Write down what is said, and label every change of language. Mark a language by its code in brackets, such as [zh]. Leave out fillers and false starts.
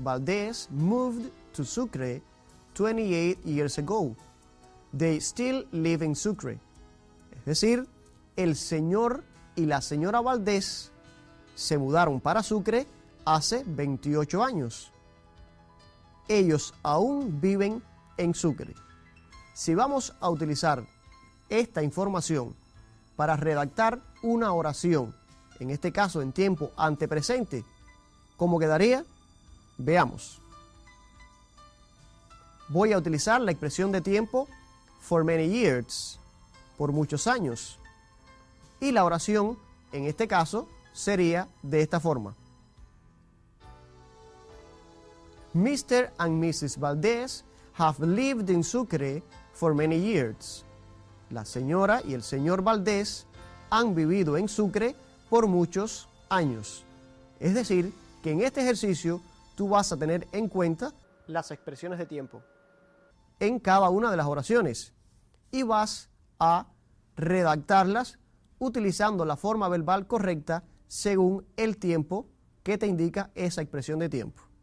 [en] Valdez moved to Sucre 28 years ago. They still live in Sucre. [es] Es decir, el señor y la señora Valdez se mudaron para Sucre hace 28 años. Ellos aún viven en Sucre. Si vamos a utilizar esta información para redactar una oración, en este caso en tiempo antepresente, ¿cómo quedaría? Veamos. Voy a utilizar la expresión de tiempo [en] for many years, [es] por muchos años. Y la oración En este caso sería de esta forma. [en] Mr. and Mrs. Valdez have lived in Sucre for many years. [es] La señora y el señor Valdés han vivido en Sucre por muchos años. Es decir, que en este ejercicio tú vas a tener en cuenta las expresiones de tiempo en cada una de las oraciones y vas a redactarlas utilizando la forma verbal correcta según el tiempo que te indica esa expresión de tiempo.